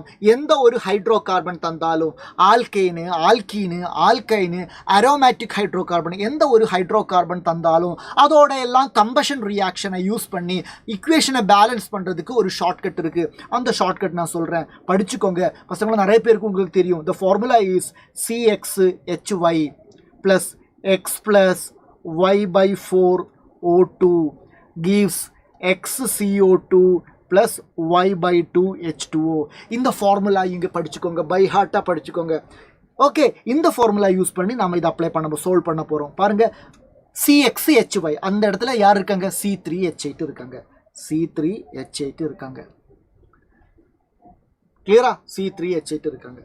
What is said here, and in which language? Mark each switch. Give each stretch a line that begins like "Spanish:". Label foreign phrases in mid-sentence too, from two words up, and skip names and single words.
Tamil: எந்த ஒரு
English: hydro carbon
Tamil: தந்தாலும், ஆல்கேனு, ஆல்கீனு, ஆல்கைனு,
English: aromatic hydro carbon,
Tamil: எந்த ஒரு
English: hydro carbon
Tamil: தந்தாலும் அதோட எல்லாம்
English: combustion reaction use
Tamil: பண்ணி
English: equation balance
Tamil: பண்ணுறதுக்கு ஒரு ஷார்ட்கட் இருக்குது. அந்த ஷார்ட்கட் நான் சொல்கிறேன், படிச்சுக்கோங்க பசங்களும். நிறைய பேருக்கு உங்களுக்கு தெரியும்.
English: the formula is CxHy + X + y/4O2 gives XCO2 + y/2H2O.
Tamil: இந்த ஃபார்முலா இங்கே படிச்சுக்கோங்க,
English: by heart
Tamil: படிச்சுக்கோங்க. ஓகே, இந்த
English: formula use
Tamil: பண்ணி நம்ம இதை அப்ளை பண்ண சால்வ் பண்ண போகிறோம். பாருங்கள், CxHy அந்த இடத்துல யார் இருக்காங்க? C3H8 இருக்காங்க. கிளியரா? C3H8 இருக்காங்க.